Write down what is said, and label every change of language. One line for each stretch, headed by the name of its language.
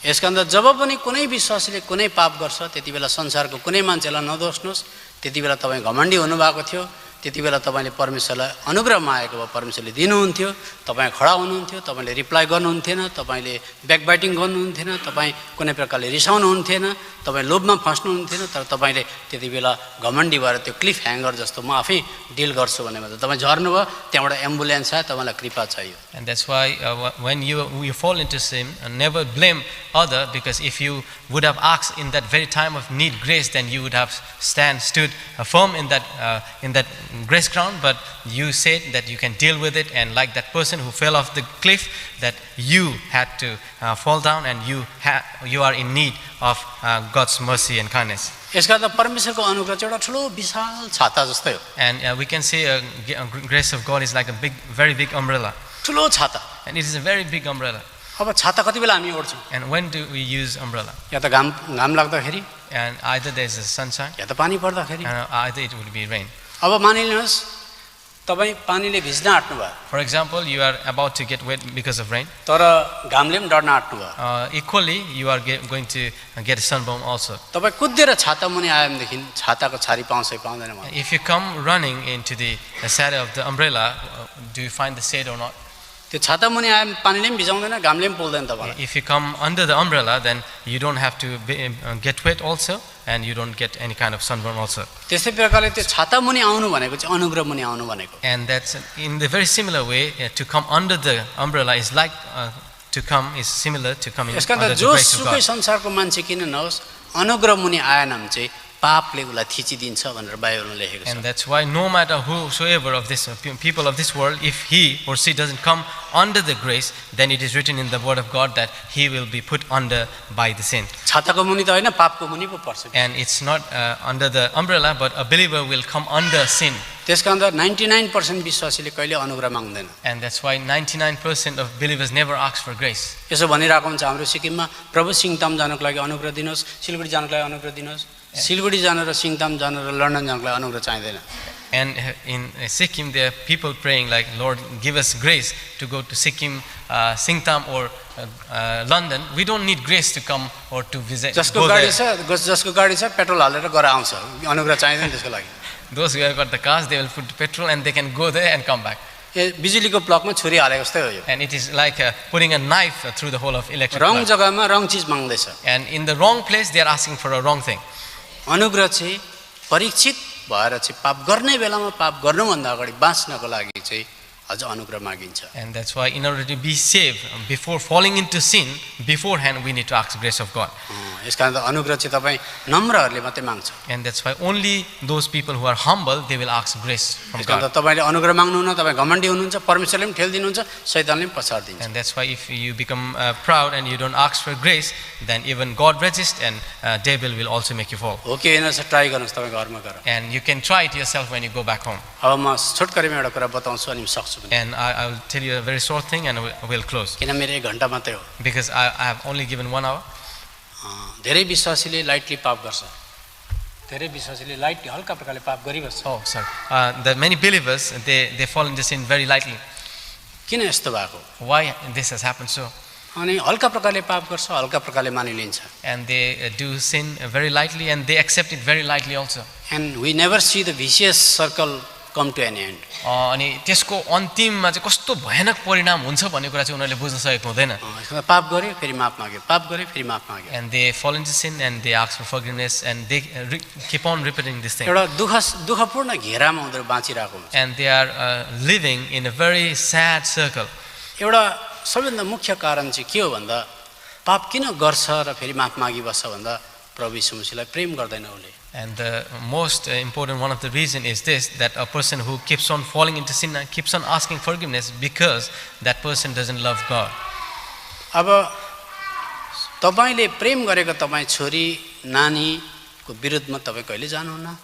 Nepali: यसका अन्त जब पनि कुनै विश्वासीले कुनै पाप गर्छ, त्यति बेला संसारको कुनै मान्छेलाई नदोष्नुहोस्। त्यति बेला तपाईँ घमण्डी हुनुभएको थियो, त्यति बेला तपाईँले परमेश्वरलाई अनुग्रह मागेको भए परमेश्वरले दिनुहुन्थ्यो, तपाईँ खडा हुनुहुन्थ्यो, तपाईँले रिप्लाई गर्नुहुन्थेन, तपाईँले ब्याकबाइटिङ गर्नुहुन्थेन, तपाईँ कुनै प्रकारले रिसाउनुहुन्थेन, तपाईँ लोभमा फस्नुहुन्थेन। तर तपाईँले त्यति बेला घमण्डी भएर त्यो क्लिफ ह्याङ्गर जस्तो म आफै डिल गर्छु भनेर त तपाईँ झर्नुभयो, त्यहाँबाट एम्बुलेन्स आयो, तपाईँलाई कृपा चाहियो।
English: And that's why when you fall into sin, never blame other, because if you would have asked in that very time of need grace, then you would have stood firm in that grace ground. But you said that you can deal with it, and like that person who fell off the cliff, that you had to fall down, and you are in need of God's mercy and kindness.
Nepali: यसका त परमेश्वरको अनुग्रह चाहिँ एउटा ठुलो विशाल छाता जस्तै हो।
English: And we can say grace of God is like a very big umbrella.
Nepali: ठुलो छाता।
English: And it is a very big umbrella.
Nepali: अब छाता कति बेला हामी ओढ्छौँ?
English: And when do we use umbrella?
Nepali: या त घाम लाग्दाखेरि,
English: And either there's a sunshine,
Nepali: या त पानी पर्दाखेरि।
English: and either it would be rain.
Nepali: अब मानिलिनुहोस् तपाईँ पानीले भिज्न आँट्नु भयो,
English: For example, you are about to get wet because of rain.
Nepali: तर घामले पनि डढ्न आँट्नु भयो।
English: Equally, you are going to get a sunburn also.
Nepali: तपाईँ कुदेर छाता मुनि आयो भनेदेखि छाताको छारी पाउँछ पाउँदैन मलाई।
English: If you come running into the shadow of the umbrella, do you find the shade or not?
Nepali: त्यो छाता मुनि आयो भने पानीले पनि भिजाउँदैन, घामले पनि पोल्दैन तपाईँलाई।
English: If you come under the umbrella, then you don't have to get wet also, and you don't get any kind of sunburn also.
Nepali: त्यस्तै प्रकारले त्यो छाता मुनि आउनु भनेको चाहिँ अनुग्रह मुनि आउनु भनेको।
English: And that's in the very similar way, to come under the umbrella is like is similar to coming
Nepali: यसका
English: under
Nepali: त
English: the
Nepali: जो
English: grace of
Nepali: सुकै
English: God.
Nepali: संसारको मान्छे किन नहोस्, अनुग्रह मुनि आएन भने चाहिँ पापले उसलाई थिचिदिन्छ भनेर बाइबलमा लेखेको छ।
English: And that's why no matter whosoever of this people of this world, if he or she doesn't come under the grace, then it is written in the word of God that he will be put under by the sin.
Nepali: छाताको मुनि त होइन, पापको मुनि पो पर्छ।
English: And it's not under the umbrella, but a believer will come under sin.
Nepali: त्यसका अन्त 99% विश्वासीले कहिले अनुग्रह माग्दैन।
English: And that's why 99% of believers never ask for grace.
Nepali: यसो भनिरहेको हुन्छ हाम्रो सिक्किममा, प्रभु सिङताम जानको लागि अनुग्रह दिनुहोस्, सिलगढी जानको लागि अनुग्रह दिनुहोस्। सिलगढी जान र सिङताम जान र लन्डन जानको लागि अनुग्रह चाहिँदैन।
English: And in Sikkim, there are people praying like, Lord, give us grace to go to Sikkim, Singtam or London. We don't need grace to come or to visit.
Nepali: जसको
English: go
Nepali: गाडी
English: there.
Nepali: छ, जसको गाडी छ पेट्रोल हालेर गएर आउँछ, अनुग्रह चाहिँदैन त्यसको लागि।
English: Those who have got the cars, they will put petrol and they can go there and come back.
Nepali: बिजुलीको प्लगमा छुरी हालेको जस्तै हो यो।
English: And it is like putting a knife through the hole of electric रङ plug.
Nepali: जग्गामा रङ चिज माग्दैछ।
English: And in the wrong place, they are asking for a wrong thing.
Nepali: अनुग्रह चाहिँ परीक्षित भएर चाहिँ पाप गर्ने बेलामा पाप गर्नुभन्दा अगाडि बाँच्नको लागि चाहिँ अझ अनुग्रह मागिन्छ।
English: And that's why in order to be saved, before falling into sin, beforehand we need to ask grace of God.
Nepali: यस कारण त अनुग्रह चाहिँ तपाईँ नम्रहरूले मात्रै माग्छ।
English: And that's why only those people who are humble, they will ask grace from
Nepali: यस कारण
English: God.
Nepali: त तपाईँले अनुग्रह माग्नुहुन्न, तपाईँ घमण्डी हुनुहुन्छ, परमेश्वरले पनि ठेल्दिनुहुन्छ, शैतानले पनि पछाडिदिन्छ।
English: And that's why if you become proud and you don't ask for grace, then even God resists and devil will also make you fall.
Nepali: हो कि होइन सर, ट्राई गर्नुहोस् तपाईँ घरमा गएर।
English: And you can try it yourself when you go back home.
Nepali: अब म छोटकरीमा एउटा कुरा बताउँछु अनि सक्छु पनि,
English: And I will tell you a very short thing and we'll close.
Nepali: किन मेरो 1 घन्टा मात्रै हो।
English: Because I have only given 1 hour.
Nepali: धेरै विश्वासीले लाइटली पाप गर्छ, धेरै विश्वासीले लाइटली हल्का प्रकारले पाप गरिबस्छ।
English: Oh, sorry. The many believers, they fall into sin very lightly.
Nepali: किन यस्तो भएको?
English: Why this has happened so?
Nepali: अनि हल्का प्रकारले पाप गर्छ, हल्का प्रकारले मानिलिन्छ।
English: And they do sin very lightly and they accept it very lightly also. And we never see the vicious circle come to an end.
Nepali: अनि त्यसको अन्तिममा चाहिँ कस्तो भयानक परिणाम हुन्छ भन्ने कुरा चाहिँ उनीहरूले बुझ्न सकेको हुँदैन. पाप गरे फेरि माफ माग्यो, पाप गरे फेरि माफ माग्यो।
English: And they fall into sin and they ask for forgiveness and they keep on repeating this thing.
Nepali: एउटा दुःखपूर्ण घेरामा उनीहरू बाँचिरहेको हुन्छ।
English: And they are living in a very sad circle.
Nepali: एउटा सबैभन्दा मुख्य कारण चाहिँ के हो भन्दा पाप किन गर्छ र फेरि माफ मागिबस्छ भन्दा प्रभु यीशु मसीहलाई प्रेम गर्दैन उसले.
English: And the most important one of the reason is this, that a person who keeps on falling into sin and keeps on asking forgiveness because that person doesn't love God.
Nepali: अब तपाईले प्रेम गरेको तपाईँ छोरी नानीको विरुद्धमा तपाईँ कहिले जानुहुन्न.